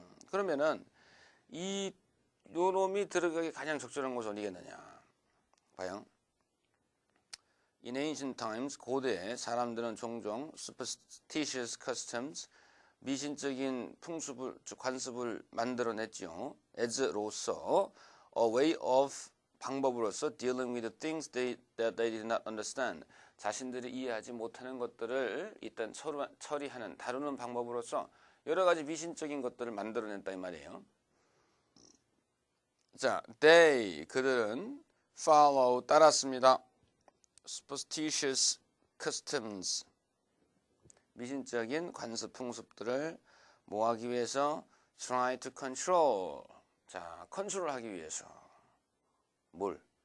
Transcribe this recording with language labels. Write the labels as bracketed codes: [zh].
[ko] 그러면은 이 요놈이 들어가기 가장 적절한 곳은 어디겠느냐? 봐요. [en] In ancient times, [ko] 고대에 사람들은 종종 [en] superstitious customs, [ko] 미신적인 풍습을, 즉 관습을 만들어냈죠. [en] as로서, a way of, [ko] 방법으로서 [en] dealing with the things that they did not understand. [ko] 자신들이 이해하지 못하는 것들을 일단 처리하는, 다루는 방법으로서 여러 가지 미신적인 것들을 만들어냈다 이 말이에요. 자, 그들은 follow, 따랐습니다. superstitious customs, 미신적인 관습 풍습들을 뭐하기 위해서 [en] try to control, [ko] 자 컨트롤하기 위해서 뭘?